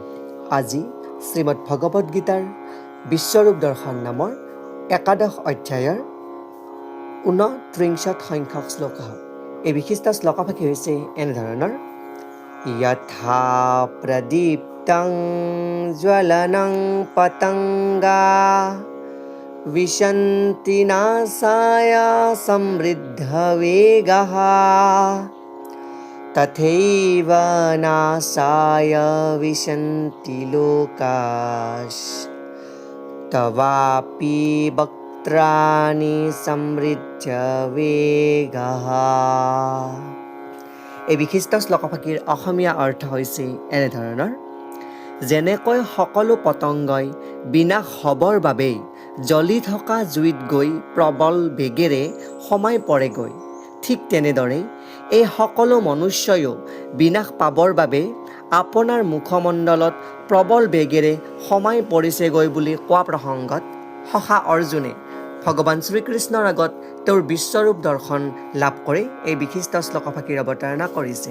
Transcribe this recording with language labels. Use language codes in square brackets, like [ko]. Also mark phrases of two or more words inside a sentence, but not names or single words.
[as] আজি শ্রীমদ্ ভগৱদ গীতাৰ বিশ্বৰূপ দৰ্শন নামৰ একাদশ অধ্যায়ৰ 29 সংখ্যক শ্লোক। এই বিশিষ্ট শ্লোকভাগী হৈছে এনেধৰণৰ: [sa] যথা প্ৰদীপ্তং জ্বলনং পতংগা विशन्ति नासाय समृद्ध वेगः तथैव नासाय विशन्ति लोकास्तवापि वक्त्राणि समृদ্ধ वेगः। [as] এই বিশিষ্ট শ্লোকভাগীৰ অসমীয়া অৰ্থ হৈছে এনেধৰণৰ: যেনেকৈ সকলো পতংগই বিনাশ হ'বৰ বাবেই জ্বলি থকা জুইত গৈ প্ৰবল বেগেৰে সোমাই পৰেগৈ, ঠিক তেনেদৰে এই সকলো মনুষ্যয়ো বিনাশ পাবৰ বাবে আপোনাৰ মুখমণ্ডলত প্ৰবল বেগেৰে সোমাই পৰিছেগৈ বুলি কোৱা প্ৰসংগত সখা অৰ্জুনে ভগৱান শ্ৰীকৃষ্ণৰ আগত তেওঁৰ বিশ্বৰূপ দৰ্শন লাভ কৰি এই বিশিষ্ট শ্লোকভাগীৰ অৱতাৰণা কৰিছে।